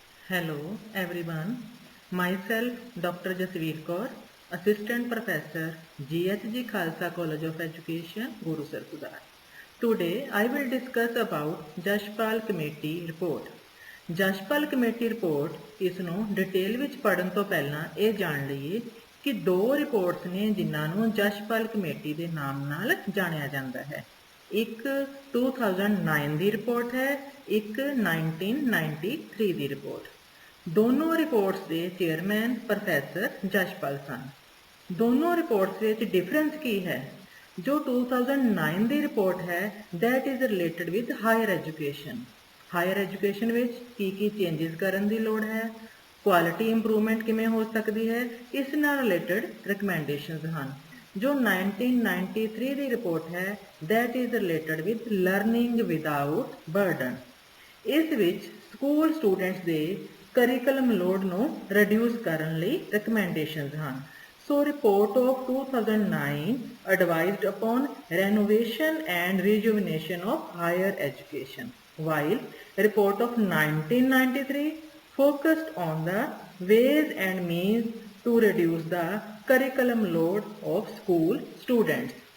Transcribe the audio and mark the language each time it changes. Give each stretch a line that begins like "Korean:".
English: Hello everyone, myself Dr. Jasveer Kaur, Assistant Professor, GHG Khalsa College of Education, Guru Sir Sudar. Today I will discuss about Jashpal Committee report.
Punjabi: Jashpal Committee report ਇਸ ਨੂੰ detail ਵਿੱਚ ਪੜ੍ਹਨ ਤੋਂ ਪਹਿਲਾਂ ਇਹ ਜਾਣ ਲਈਏ ਕਿ ਦੋ ਰਿਪੋਰਟਸ ਨੇ ਜਿਨ੍ਹਾਂ ਨੂੰ ਜਸ਼ਪਾਲ ਕਮੇਟੀ ਦੇ ਨਾਮ ਨਾਲ ਜਾਣਿਆ ਜਾਂਦਾ ਹੈ। ਇੱਕ 2009 ਦੀ ਰਿਪੋਰਟ ਹੈ, ਇੱਕ 1993 ਦੀ ਰਿਪੋਰਟ। ਦੋਨੋਂ ਰਿਪੋਰਟਸ ਦੇ ਚੇਅਰਮੈਨ ਪ੍ਰੋਫੈਸਰ ਜਸ਼ਪਾਲ ਸਨ। ਦੋਨੋਂ ਰਿਪੋਰਟਸ ਵਿੱਚ ਡਿਫਰੈਂਸ ਕੀ ਹੈ? ਜੋ 2009 ਦੀ ਰਿਪੋਰਟ ਹੈ
English: That is related with higher education.
Punjabi: Higher education ਵਿੱਚ ਕੀ ਚੇਂਜਸ ਕਰਨ ਦੀ ਲੋੜ ਹੈ, ਕੁਆਲਿਟੀ ਇੰਪਰੂਵਮੈਂਟ ਕਿਵੇਂ ਹੋ ਸਕਦੀ ਹੈ, ਇਸ ਨਾਲ ਰਿਲੇਟਡ ਰਿਕਮੈਂਡੇਸ਼ਨਸ ਹਨ। ਜੋ 1993 ਦੀ ਰਿਪੋਰਟ ਹੈ
English: That is related with learning without burden.
Punjabi: ਇਸ ਵਿੱਚ ਸਕੂਲ ਸਟੂਡੈਂਟਸ ਦੇ ਕਰਿਕੂਲਮ ਲੋਡ ਨੂੰ ਰਿਡਿਊਸ ਕਰਨ ਲਈ ਰਿਕਮੈਂਡੇਸ਼ਨਸ ਹਨ।
English: So report of 2009 advised upon renovation and rejuvenation of higher education, while report of 1993 focused on the ways and means to reduce the curriculum load of school students.